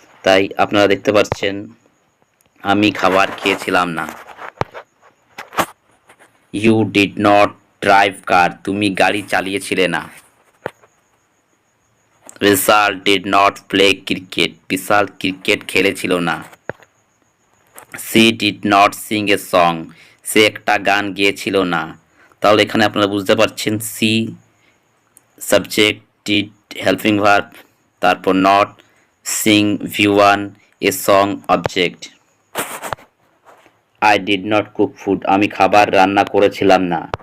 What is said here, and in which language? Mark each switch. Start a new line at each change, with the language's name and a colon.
Bangla: তাই আপনারা দেখতে পাচ্ছেন আমি খাবার খেয়েছিলাম না।
English: You did not drive car,
Bangla: তুমি গাড়ি চালিয়েছিলে না।
English: Vishal did not play cricket,
Bangla: Vishal cricket খেলেছিল না।
English: She did not sing a song,
Bangla: সে একটা গান গেয়েছিল না। তাহলে এখানে আপনারা বুঝতে পারছেন C subject, did helping verb, তারপর not, Singh V1, a song object.
English: I did not cook food,
Bangla: আমি খাবার রান্না করেছিলাম না।